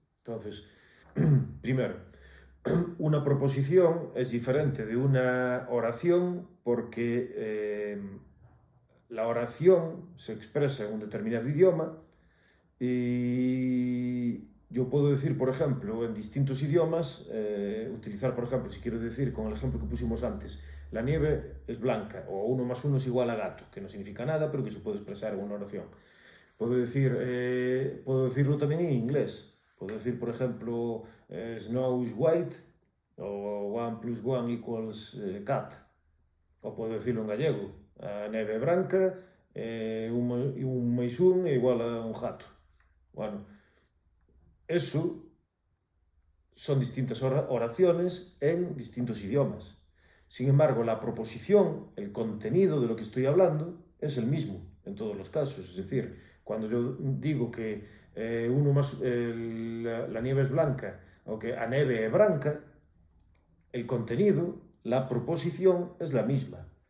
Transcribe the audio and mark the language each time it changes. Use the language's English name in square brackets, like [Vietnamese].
[Spanish] Entonces, primero, una proposición es diferente de una oración porque la oración se expresa en un determinado idioma y yo puedo decir, por ejemplo, en distintos idiomas, utilizar, por ejemplo, si quiero decir con el ejemplo que pusimos antes, la nieve es blanca o 1 más 1 es igual a gato, que no significa nada, pero que se puede expresar en una oración. Puedo decirlo también en inglés. Puedo decir, por ejemplo, [English] snow is white [Spanish] o [English] 1 plus 1 equals cat. [Spanish] O puedo decirlo en gallego, [Galician] a neve é branca e 1 máis 1 é igual a un gato. [Spanish] Bueno, eso son distintas oraciones en distintos idiomas. Sin embargo, la proposición, el contenido de lo que estoy hablando, es el mismo en todos los casos. Es decir, cuando yo digo que la nieve es blanca o que [Galician] a neve é branca, [Spanish] el contenido, la proposición es la misma.